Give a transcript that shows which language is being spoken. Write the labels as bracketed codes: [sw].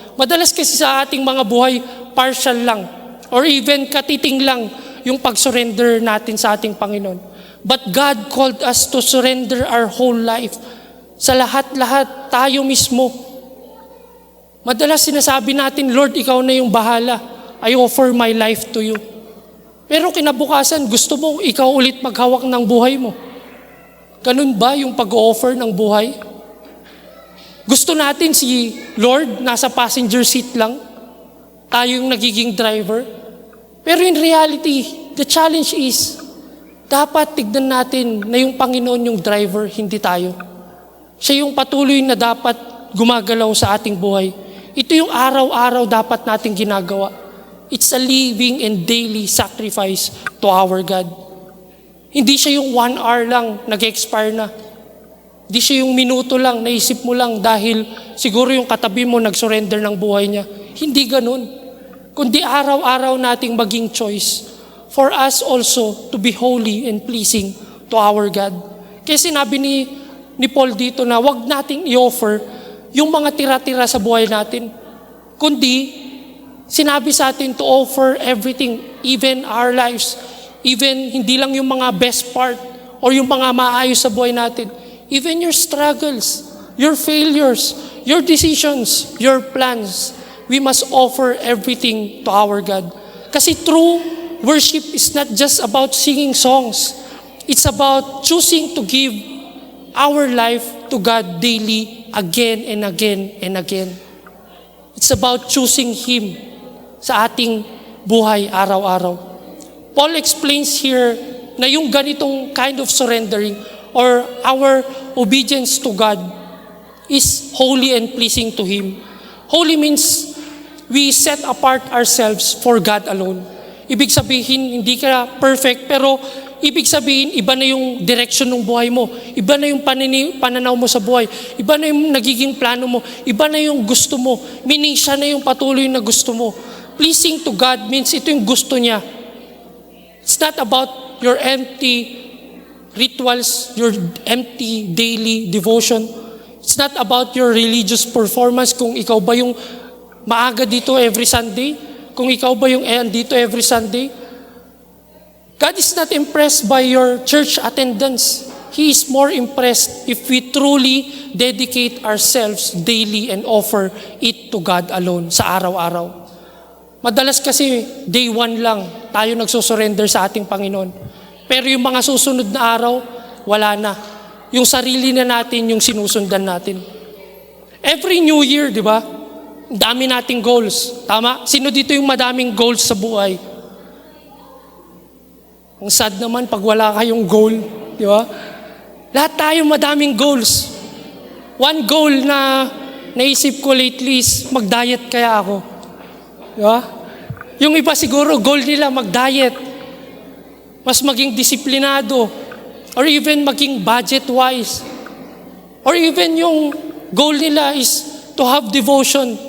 [tl] Madalas kasi sa ating mga buhay, partial lang. [en] Or even [tl] katiting lang yung pag-surrender natin sa ating Panginoon. [en] But God called us to surrender our whole life. [tl] Sa lahat-lahat, tayo mismo. Madalas sinasabi natin, Lord, ikaw na yung bahala. [en] I offer my life to you. [tl] Pero kinabukasan, gusto mo ikaw ulit maghawak ng buhay mo. Ganun ba yung pag-offer ng buhay? Gusto natin si Lord nasa passenger seat lang, tayo yung nagiging driver. Pero [en] in reality, the challenge is, [tl] dapat tignan natin na yung Panginoon yung driver, hindi tayo. Siya yung patuloy na dapat gumagalaw sa ating buhay. Ito yung araw-araw dapat nating ginagawa. [en] It's a living and daily sacrifice to our God. [tl] Hindi siya yung 1 hour lang, nag-expire na. Hindi siya yung minuto lang, naisip mo lang dahil siguro yung katabi mo nag-surrender ng buhay niya. Hindi ganun. Kundi araw-araw nating maging [en] choice for us also to be holy and pleasing to our God. [tl] Kaya sinabi ni Paul dito na wag nating i-offer yung mga tira-tira sa buhay natin. Kundi sinabi sa atin [en] to offer everything, even our lives. [tl] Even hindi lang yung mga best part or yung mga maayos sa buhay natin. [en] Even your struggles, your failures, your decisions, your plans. We must offer everything to our God. [tl] Kasi [en] true worship is not just about singing songs. It's about choosing to give our life to God daily, again and again and again. It's about choosing Him [tl] sa ating buhay araw-araw. [en] Paul explains here [tl] na yung ganitong [en] kind of surrendering or our obedience to God is holy and pleasing to Him. Holy means we set apart ourselves for God alone. [tl] Ibig sabihin, hindi ka perfect, pero ibig sabihin, iba na yung direction ng buhay mo. Iba na yung pananaw mo sa buhay. Iba na yung nagiging plano mo. Iba na yung gusto mo. [en] Meaning [tl] siya na yung patuloy na gusto mo. [en] Pleasing to God means [tl] ito yung gusto niya. [en] It's not about your empty rituals, your empty daily devotion. It's not about your religious performance, [tl] kung ikaw ba yung maaga dito [en] every Sunday, [tl] kung ikaw ba yung dito every Sunday. [en] God is not impressed by your church attendance. He is more impressed if we truly dedicate ourselves daily and offer it to God alone [tl] sa araw-araw. Madalas kasi day one lang tayo nagsusurrender sa ating Panginoon. Pero yung mga susunod na araw, wala na. Yung sarili na natin yung sinusundan natin. [en] Every New Year, [tl] di ba? Dami nating goals. Tama? Sino dito yung madaming goals sa buhay? Ang sad naman pag wala kayong goal. Di ba? Lahat tayo madaming goals. [en] One goal [tl] na naisip ko [en] lately [tl] is mag-diet kaya ako. Diba? Yung iba siguro, goal nila mag-diet. Mas maging disiplinado. [en] Or even [tl] maging [en] budget-wise. Or even yung goal nila is to have devotion.